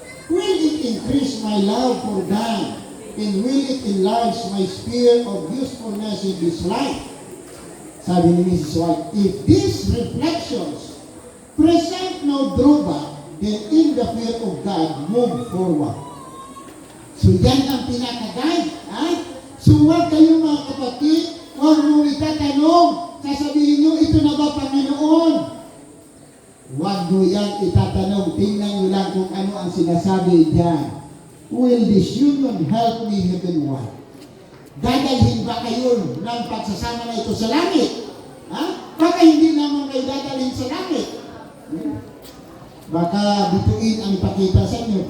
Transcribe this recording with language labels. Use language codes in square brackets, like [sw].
[en] Will it increase my love for God? And will it enlarge my sphere of usefulness in this life? [tl] Sabi ni [en] Mrs. White, if these reflections present no drawback, then in the fear of God, move forward. [tl] So yan ang pinaka-guide. So huwag kayo mga kapatid, huwag mo itatanong, sasabihin nyo, ito na ba Panginoon? Huwag nyo yan itatanong, tingnan nyo lang kung ano ang sinasabi diyan. [en] Will this union help me heavenward? [tl] Dadalhin ba kayo ng pagsasama na ito sa langit? Baka hindi naman kayo dadalhin sa langit. Baka bituin ang ipakita sa inyo.